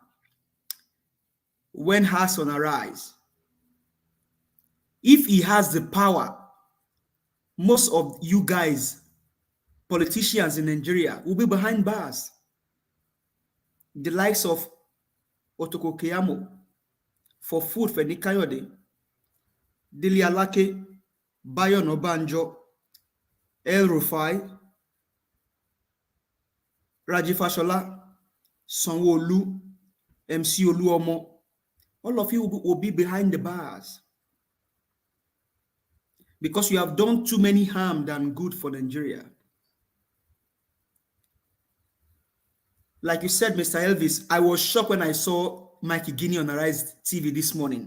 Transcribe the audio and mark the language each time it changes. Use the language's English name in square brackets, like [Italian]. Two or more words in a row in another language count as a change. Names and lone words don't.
[English] When Hassan arise, if he has the power, most of you guys, politicians in Nigeria, will be behind bars. The likes of Otoko Keyamo for food for Nikayode, Dili Alake, Bayo Nobanjo, El Rufai, Raji Fashola, Sanwo-Olu, MC Oluomo. All of you will be behind the bars because you have done too many harm than good for Nigeria. Like you said, Mr. Elvis, I was shocked when I saw Mike Igini on Arise TV this morning.